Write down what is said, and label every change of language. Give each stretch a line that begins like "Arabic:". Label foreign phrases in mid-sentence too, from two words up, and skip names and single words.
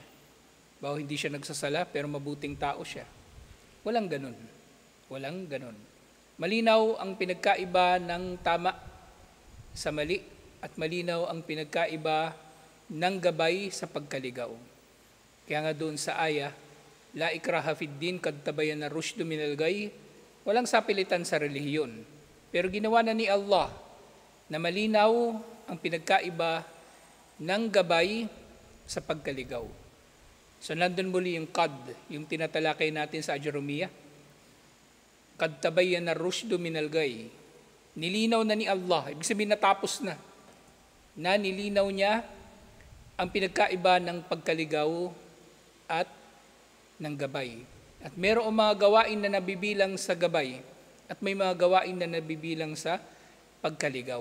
Filipino: Bawo hindi siya nagsasala pero mabuting tao siya. Walang ganun. Walang ganun. Malinaw ang pinagkaiba ng tama sa mali at malinaw ang pinagkaiba ng gabay sa pagkaligaw. Kaya nga doon sa aya,
Arabic: لا إكراه في الدين قد تبين الرشد من الغي.
Filipino: Walang sapilitan sa relihiyon. Pero ginawa na ni Allah na malinaw ang pinagkaiba ng gabay sa pagkaligaw. So nandun muli yung qad, yung tinatalakay natin sa Ajurumiyah.
Arabic: قد تبين الرشد من الغي.
Filipino: Nilinaw na ni Allah, ibig sabihin natapos na. Na nilinaw niya ang pinagkaiba ng pagkaligaw at ng gabay. At mayroong mga gawain na nabibilang sa gabay at may mga gawain na nabibilang sa pagkaligaw.